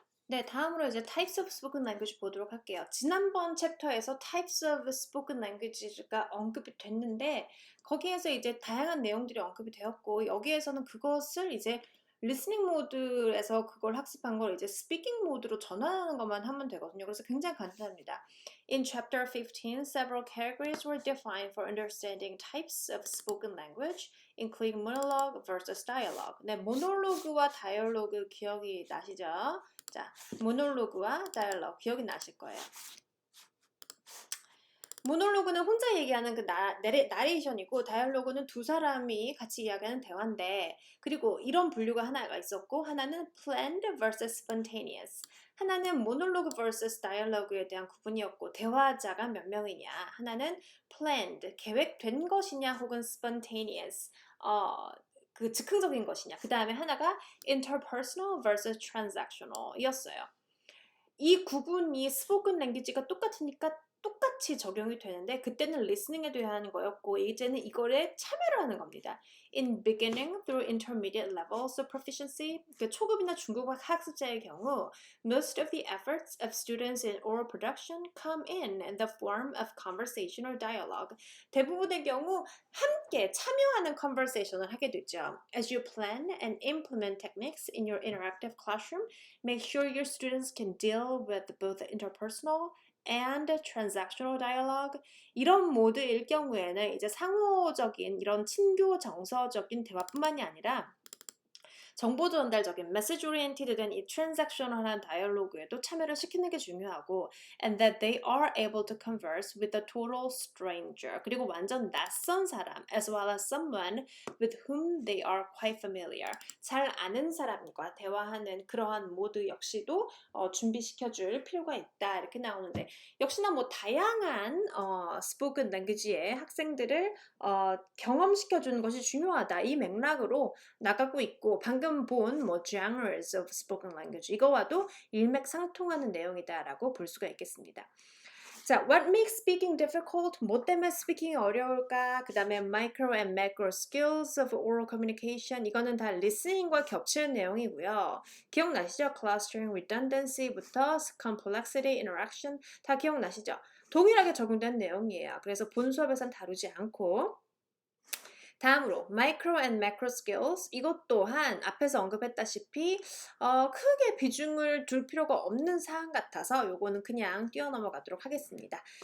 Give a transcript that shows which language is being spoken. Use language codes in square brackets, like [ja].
[ko] 네, 다음으로 이제 types of spoken language 보도록 할게요. 지난번 챕터에서 types of spoken language가 언급이 됐는데 거기에서 이제 다양한 내용들이 언급이 되었고 여기에서는 그것을 이제 listening 모드에서 그걸 학습한 걸 이제 speaking 모드로 전환하는 것만 하면 되거든요. 그래서 굉장히 간단합니다. [en] In chapter 15, several categories were defined for understanding types of spoken language, including monologue versus dialogue. [ko] 네, 모놀로그와 다이얼로그 기억이 나시죠? 자, 모놀로그와 다이얼로그 기억이 나실 거예요. 모놀로그는 혼자 얘기하는 그 나레이션이고 다이얼로그는 두 사람이 같이 이야기하는 대화인데 그리고 이런 분류가 하나가 있었고 하나는 planned versus spontaneous 하나는 모놀로그 versus 다이얼로그에 대한 구분이었고 대화자가 몇 명이냐 하나는 planned 계획된 것이냐 혹은 spontaneous 그 즉흥적인 것이냐 그 다음에 하나가 interpersonal versus transactional 이었어요. 이 구분이 스포큰 랭귀지가 똑같으니까 똑같이 적용이 되는데 그때는 리스닝에 대해 하는 거였고 이제는 이거에 참여를 하는 겁니다. [en] In beginning through intermediate levels of proficiency, [ko] 그 초급이나 중급 학습자의 경우 [en] most of the efforts of students in oral production come in the form of conversation or dialogue. [ko] 대부분의 경우 함께 참여하는 conversation을 하게 되죠. [en] As you plan and implement techniques in your interactive classroom, make sure your students can deal with both interpersonal and transactional dialogue. [ko] 이런 모드일 경우에는 이제 상호적인 이런 친교 정서적인 대화뿐만이 아니라 정보 전달적인 메시지 오리엔티드 된 이 트랜잭셔널한 다이얼로그에도 참여를 시키는 게 중요하고 [en] and that they are able to converse with a total stranger [ko] 그리고 완전 낯선 사람 [en] as well as someone with whom they are quite familiar [ko] 잘 아는 사람과 대화하는 그러한 모드 역시도 준비시켜줄 필요가 있다 이렇게 나오는데 역시나 뭐 다양한 스포큰 랭귀지의 학생들을 경험시켜주는 것이 중요하다 이 맥락으로 나가고 있고 방금 본 뭐 genres of spoken language 이거와도 일맥상통하는 내용이다라고 볼 수가 있겠습니다. [en] 자, what makes speaking difficult? [ko] 뭐 때문에 speaking이 어려울까? 그 다음에 micro and macro skills of oral communication 이거는 다 listening과 겹치는 내용이고요. 기억나시죠? clustering, redundancy부터 complexity, interaction 다 기억나시죠? 동일하게 적용된 내용이에요. 그래서 본 수업에선 다루지 않고 다음으로 micro and macro skills 이것 또한 앞에서 언급했다시피 크게 비중을 둘 필요가 없는 사항 같아서 요거는 그냥 뛰어넘어가도록 하겠습니다.